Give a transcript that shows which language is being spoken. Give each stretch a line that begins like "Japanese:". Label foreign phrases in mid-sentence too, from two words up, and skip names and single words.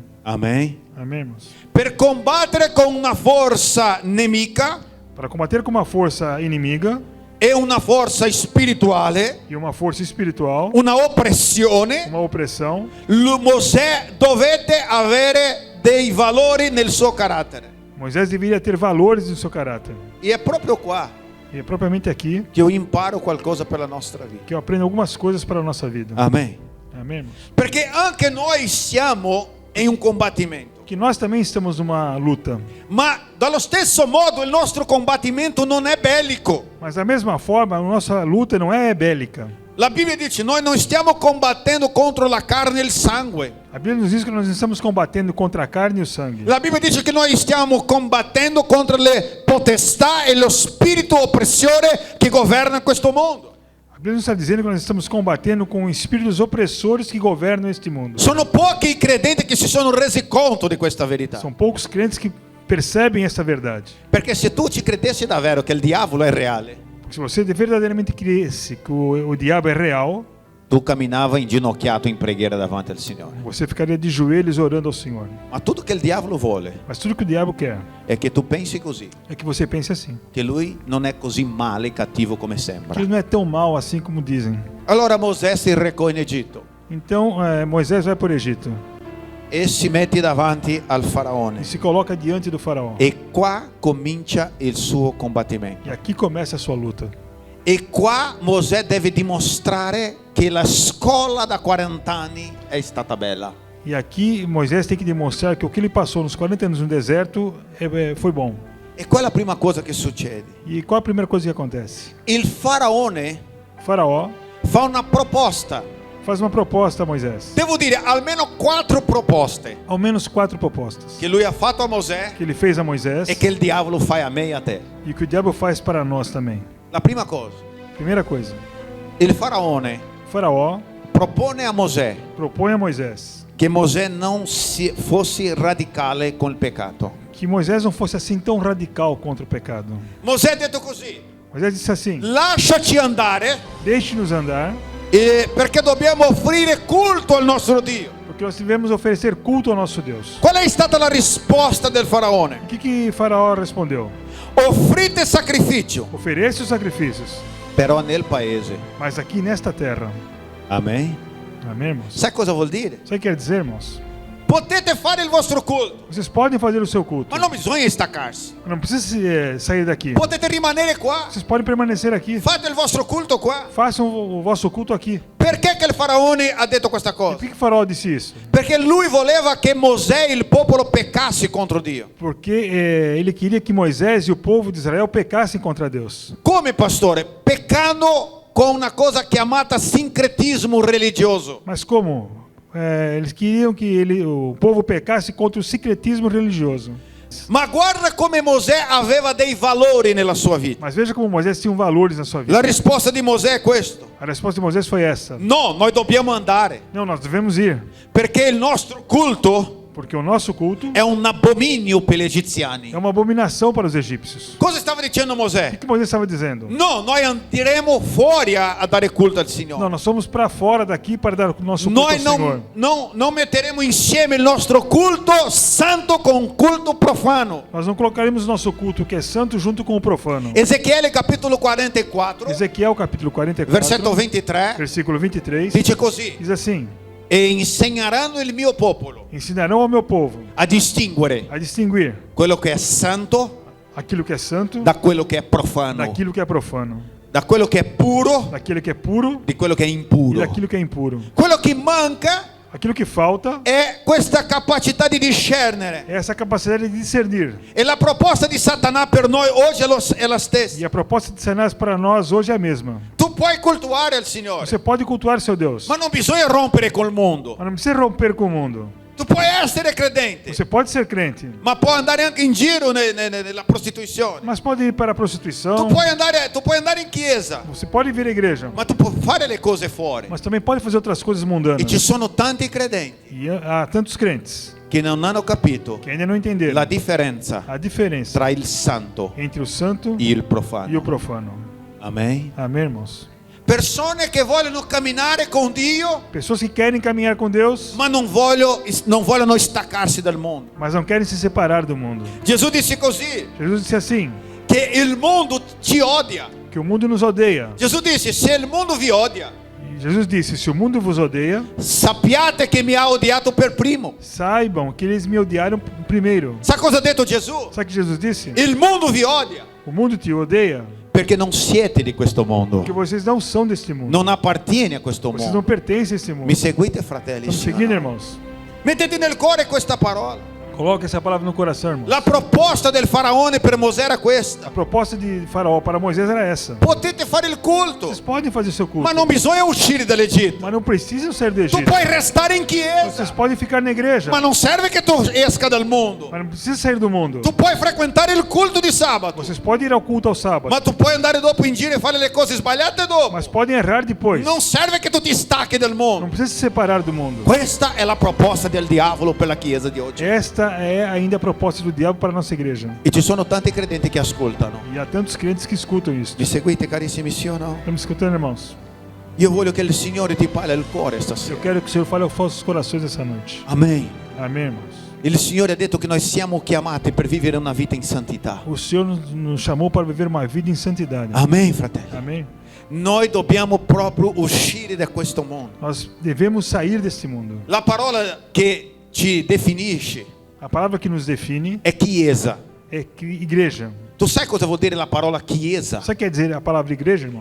Italian: Amen.
Portuguese: Amém, irmãos?
Italian: Per combattere con una forza nemica,
Portuguese: para combater com uma força inimiga
Italian: e una forza spirituale,
Portuguese: e uma força espiritual,
Italian: una oppressione,
Portuguese: uma opressão,
Italian: Mosè dovette avere dei valori nel suo carattere.
Portuguese: Moisés deveria ter valores no seu caráter.
Italian: E è proprio qua
Portuguese: E é propriamente aqui
Italian: che io imparo qualcosa per la nostra vita.
Portuguese: que eu aprendo algumas coisas para a nossa vida.
Italian: Amen.
Portuguese: Amém, irmãos?
Italian: Perché anche noi siamo in un combattimento.
Portuguese: Que nós também estamos numa luta.
Italian: Ma dallo stesso modo il nostro combattimento non è bellico.
Portuguese: Mas da mesma forma, a nossa luta não é bélica.
Italian: La Bibbia dice: noi non stiamo combattendo contro la carne e il sangue.
Portuguese: A Bíblia nos diz que nós não estamos combatendo contra a carne e o sangue.
Italian: La Bibbia dice che noi stiamo combattendo contro le potestà e lo spirito oppressore che governa questo mondo.
Portuguese: A Bíblia nos está dizendo que nós estamos combatendo com espíritos opressores que governam este mundo.
Italian: Sono pochi i credenti che si sono resi conto di questa verità.
Portuguese: São poucos crentes que percebem essa verdade.
Italian: Perché se tu ci credessi davvero che il diavolo è reale,
Portuguese: Porque se você verdadeiramente cresce que o diabo é real,
Italian: tu camminava inginocchiato in preghiera davanti al Signore.
Portuguese: você ficaria de joelhos orando ao Senhor.
Italian: Ma tutto che il diavolo vuole
Portuguese: Mas tudo que o diabo quer
Italian: è che tu pensi così,
Portuguese: é que você pense assim.
Italian: che lui non è così male e cattivo come sembra.
Portuguese: Que ele não é tão mal assim como dizem.
Italian: Allora Mosè si recò in Egitto
Portuguese: Então Moisés vai para o Egito
Italian: e si mette davanti al
Portuguese: e
Italian: faraone.
Portuguese: se coloca diante do faraó.
Italian: E qua comincia il suo combattimento.
Portuguese: E aqui começa a sua luta.
Italian: E qua Mosè deve dimostrare che la scuola da 40 anni è stata bella.
Portuguese: E aqui Moisés tem que demonstrar que o que ele passou nos 40 anos no deserto foi bom.
Italian: E qual è la prima cosa che succede?
Portuguese: E qual a primeira coisa que acontece?
Italian: Il faraone
Portuguese: O faraó
Italian: fa una proposta.
Portuguese: faz uma proposta a Moisés.
Italian: Devo dire almeno 4 proposte
Portuguese: Ao menos 4 propostas.
Italian: che lui ha fatto a Mosè
Portuguese: Que ele fez a Moisés
Italian: e che il diavolo fa a me e a te.
Portuguese: e que o diabo faz para nós também.
Italian: La prima cosa,
Portuguese: Primeira coisa.
Italian: il faraone
Portuguese: O faraó
Italian: propone a Mosè
Portuguese: propõe a Moisés
Italian: che Mosè non fosse radicale con il peccato.
Portuguese: que Moisés não fosse assim tão radical contra o pecado.
Italian: Mosè ha detto così:
Portuguese: Moisés disse assim:
Italian: lasciaci andare
Portuguese: deixe-nos andar,
Italian: perché dobbiamo offrire culto al nostro Dio.
Portuguese: porque nós devemos oferecer culto ao nosso Deus.
Italian: Qual è stata la risposta del faraone?
Portuguese: O que Faraó respondeu?
Italian: Offrite sacrificio,
Portuguese: Ofereça os sacrifícios,
Italian: però nel paese.
Portuguese: mas aqui nesta terra.
Italian: Amen.
Portuguese: Amém, irmãos?
Italian: Sai cosa vuol dire?
Portuguese: Sabe o que quer dizer, irmãos?
Italian: Potete fare il vostro culto,
Portuguese: Vocês podem fazer o seu culto.
Italian: ma non bisogna staccarsi.
Portuguese: Não precisa sair daqui.
Italian: Potete rimanere qua.
Portuguese: Vocês podem permanecer aqui.
Italian: Fate il vostro culto qua.
Portuguese: Façam o vosso culto aqui.
Italian: Perché che il faraone ha detto questa
Portuguese: E
Italian: cosa?
Portuguese: por que Faraó disse isso?
Italian: Perché lui voleva che Mosè e il popolo peccasse contro Dio.
Portuguese: Porque ele queria que Moisés e o povo de Israel pecassem contra Deus.
Italian: Come pastore? Peccando con una cosa chiamata sincretismo religioso.
Portuguese: Mas como? Eles queriam que o povo pecasse contra o secretismo religioso.
Italian: Ma guarda come Mosè aveva dei valori nella sua vita.
Portuguese: Mas veja como Moisés tinha valores na sua vida.
Italian: La risposta di Mosè è questa:
Portuguese: A resposta de Moisés foi essa:
Italian: no, noi dobbiamo andare,
Portuguese: não, nós devemos ir,
Italian: perché il nostro culto
Portuguese: porque o nosso culto
Italian: è un abominio per gli egiziani.
Portuguese: é uma abominação para os egípcios.
Italian: Cosa stava dicendo
Portuguese: O
Italian: Mosè?
Portuguese: que Moisés estava dizendo?
Italian: No, noi andremo fuori a dare culto al
Portuguese: Não,
Italian: Signore.
Portuguese: nós somos para fora daqui para dar o nosso culto ao
Italian: Noi
Portuguese: Senhor.
Italian: non metteremo insieme il nostro culto santo con culto profano.
Portuguese: Nós não colocaremos o nosso culto que é santo junto com o profano.
Italian: Ezechiele capitolo 44,
Portuguese: Ezequiel capítulo 44,
Italian: versetto 23,
Portuguese: versículo 23,
Italian: dice così:
Portuguese: diz assim:
Italian: e insegneranno il mio popolo
Portuguese: ensinarão ao meu povo
Italian: a distinguere
Portuguese: a distinguir
Italian: quello che è santo
Portuguese: aquilo que é santo
Italian: da quello che è profano,
Portuguese: daquilo que é profano,
Italian: da quello che è puro
Portuguese: daquilo que é puro
Italian: di quello che è
Portuguese: e
Italian: impuro.
Portuguese: daquilo que é impuro.
Italian: Quello che manca
Portuguese: Aquilo que falta
Italian: è questa capacità di discernere.
Portuguese: é essa capacidade de discernir.
Italian: E la proposta di Satana per noi oggi è la
Portuguese: E
Italian: stessa.
Portuguese: a proposta de Satanás para nós hoje é a mesma.
Italian: Tu puoi cultuare il Signore,
Portuguese: Você pode cultuar seu Deus,
Italian: ma non bisogna rompere col mondo.
Portuguese: mas não precisa romper com o mundo.
Italian: Tu puoi essere credente,
Portuguese: Você pode ser crente,
Italian: ma puoi andare anche in giro nella prostituzione.
Portuguese: mas pode ir para a
Italian: Tu
Portuguese: prostituição.
Italian: puoi andare in chiesa,
Portuguese: Você pode vir à igreja,
Italian: ma tu puoi fare le cose fuori.
Portuguese: mas também pode fazer outras coisas
Italian: E
Portuguese: mundanas.
Italian: ci sono tanti credenti
Portuguese: E há tantos crentes
Italian: che non hanno capito
Portuguese: que ainda não entenderam
Italian: la differenza
Portuguese: a diferença
Italian: tra il santo
Portuguese: entre o santo
Italian: e il
Portuguese: e o
Italian: profano.
Portuguese: profano.
Italian: Amen.
Portuguese: Amém, irmãos?
Italian: Persone che vogliono camminare con Dio,
Portuguese: Pessoas que querem caminhar com Deus,
Italian: ma non vogliono staccarsi dal mondo.
Portuguese: mas não querem se separar do mundo.
Italian: Gesù disse così:
Portuguese: Jesus disse assim:
Italian: che il mondo ti odia.
Portuguese: que o mundo nos odeia.
Italian: Gesù disse: se il mondo vi odia,
Portuguese: E Jesus disse: se o mundo vos odeia,
Italian: sappiate che mi ha odiato per primo.
Portuguese: saibam que eles me odiaram primeiro.
Italian: Sa cosa ha detto Gesù?
Portuguese: Sabe o que Jesus disse?
Italian: Il mondo vi odia
Portuguese: O mundo te odeia
Italian: perché non siete di questo mondo,
Portuguese: porque vocês não são deste mundo.
Italian: non appartiene a questo
Portuguese: Vocês não
Italian: mondo.
Portuguese: pertencem a esse mundo.
Italian: Mi seguite, fratelli?
Portuguese: Estamos
Italian: Sì o
Portuguese: seguindo,
Italian: no?
Portuguese: irmãos.
Italian: Mettete nel cuore questa parola.
Portuguese: Coloque essa palavra no coração, irmãos.
Italian: La proposta del faraone per Mosè era
Portuguese: A
Italian: questa:
Portuguese: proposta de Faraó para Moisés era essa.
Italian: potete fare il culto,
Portuguese: Vocês podem fazer seu culto,
Italian: ma non bisogna uscire dall'Egitto.
Portuguese: mas não precisam sair do
Italian: Tu
Portuguese: Egito.
Italian: puoi restare in
Portuguese: Vocês
Italian: chiesa,
Portuguese: podem ficar na igreja,
Italian: ma non serve che tu esca dal mondo.
Portuguese: mas não precisa sair do mundo.
Italian: Tu puoi frequentare il culto di sabato,
Portuguese: Vocês podem ir ao culto ao sábado,
Italian: ma tu puoi andare dopo in giro e fare le cose sbagliate dopo.
Portuguese: mas podem errar depois.
Italian: Non serve che tu ti stacchi dal
Portuguese: Não
Italian: mondo.
Portuguese: precisa se separar do mundo.
Italian: Questa è la proposta del diavolo per la chiesa di oggi.
Portuguese: Esta é ainda a proposta do diabo para a nossa igreja.
Italian: E ci sono tanti credenti che ascoltano.
Portuguese: E há tantos crentes que escutam isso.
Italian: Mi seguite, carissimi, sì o no?
Portuguese: Estamos escutando, irmãos?
Italian: Io voglio che il Signore ti parli al cuore stasera.
Portuguese: Eu quero que o Senhor fale aos vossos corações essa noite.
Italian: Amen.
Portuguese: Amém, irmãos?
Italian: Il Signore ha detto che noi siamo chiamati per vivere una vita in santità.
Portuguese: O Senhor nos chamou para viver uma vida em santidade.
Italian: Amen, fratelli.
Portuguese: Amém?
Italian: Noi dobbiamo proprio uscire da questo mondo.
Portuguese: Nós devemos sair deste mundo.
Italian: La parola che ci definisce
Portuguese: A palavra que nos define
Italian: è chiesa.
Portuguese: é igreja.
Italian: Tu sai cosa vuol dire la parola chiesa?
Portuguese: Sabe o que quer dizer a palavra igreja, irmão?